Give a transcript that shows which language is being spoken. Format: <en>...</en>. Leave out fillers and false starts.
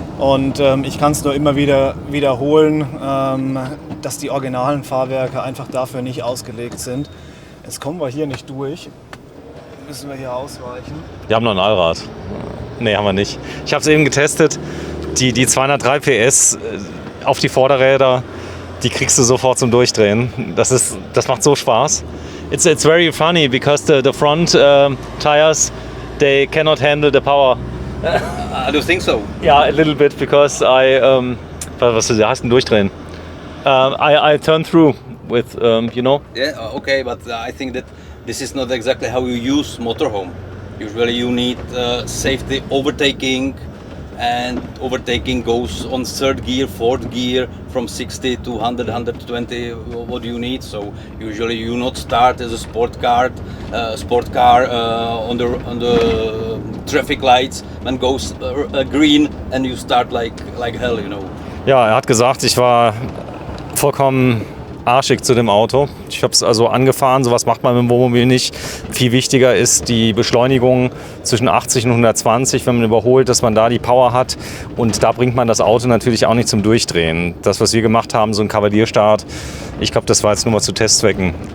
<de>Und ich kann es nur immer wieder wiederholen, dass die originalen Fahrwerke einfach dafür nicht ausgelegt sind. Jetzt kommen wir hier nicht durch. Müssen wir hier ausweichen. Wir haben noch ein Allrad. Nee, haben wir nicht. Ich habe es eben getestet. Die 203 PS auf die Vorderräder, die kriegst du sofort zum Durchdrehen. Das macht so Spaß.</de> <en>It's very funny because the front tires, they cannot handle the power. I do think so. Yeah, a little bit because</en> <de>was heißt denn durchdrehen?</de> <en>I turn through with, you know. Yeah, okay, but I think that this is not exactly how you use motorhome. Usually you need safety overtaking and overtaking goes on third gear, fourth gear, from 60 to 100, 120. What do you need? So usually you not start as a sport car on the traffic lights, then goes green, and you start like hell, you know.</en> <de>Ja, er hat gesagt, ich war vollkommen arschig zu dem Auto. Ich habe es also angefahren, sowas macht man mit dem Wohnmobil nicht. Viel wichtiger ist die Beschleunigung zwischen 80 und 120, wenn man überholt, dass man da die Power hat. Und da bringt man das Auto natürlich auch nicht zum Durchdrehen. Das, was wir gemacht haben, so ein Kavalierstart, ich glaube, das war jetzt nur mal zu Testzwecken.</de>